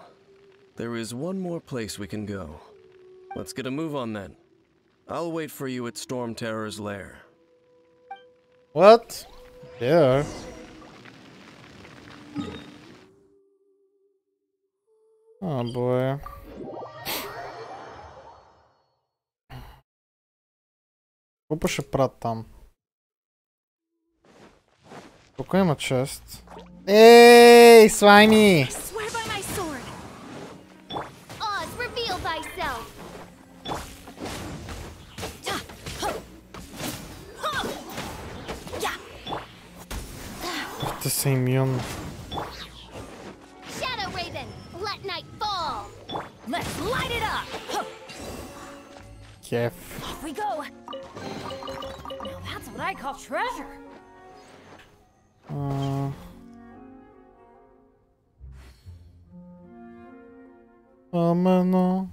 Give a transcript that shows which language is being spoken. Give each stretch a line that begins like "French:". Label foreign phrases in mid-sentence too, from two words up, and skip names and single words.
English: There is one more place we can go. Let's get a move on then. I'll wait for you at Storm Terror's lair. What? Yeah. Oh boy.
Bulgarian: Какво ще правят там? Тук има чест. Ей, слайми!
English: Swear by my sword! Oz, reveal thyself!
Bulgarian: Те са имюн.
English: Shadow Raven, let night fall! Let's light it up!
Bulgarian: Кеф.
English: Off we go! Now that's what I call treasure!
Bulgarian: Амено.